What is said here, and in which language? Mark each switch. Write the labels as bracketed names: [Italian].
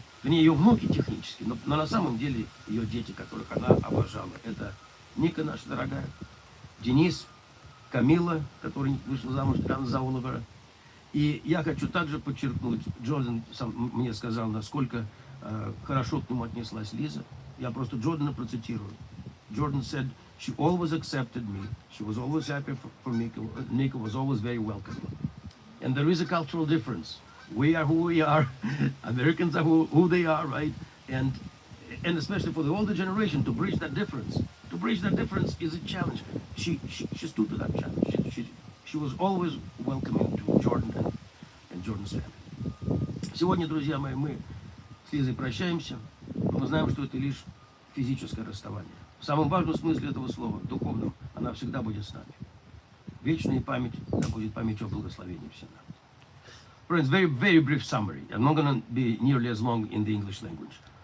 [Russian] Вернее, ее внуки технически, но на самом деле ее дети, которых она обожала. Это Ника наша дорогая, Денис, Камила, который вышел замуж за Оливера. И я хочу также подчеркнуть, Джордан сам мне сказал, насколько хорошо к нему отнеслась Лиза. Я просто Джордана процитирую. [English] Jordan said, she always accepted me. She was always happy for me. Nika was always very welcoming. And there is a cultural difference. We are who we are. Americans are who they are, right? And especially for the older generation, to bridge that difference. To bridge that difference is a challenge. She stood to that challenge. She was always welcoming to Jordan and Jordan's family. [Russian] Сегодня, друзья мои, мы с Лизой прощаемся. Мы знаем, что это лишь физическое расставание. В самом важном смысле этого слова, духовном, она всегда будет с нами. Вечная память, да будет память о благословении всем нам. [English] Friends, very brief summary. I'm not going to be nearly as long in the English language.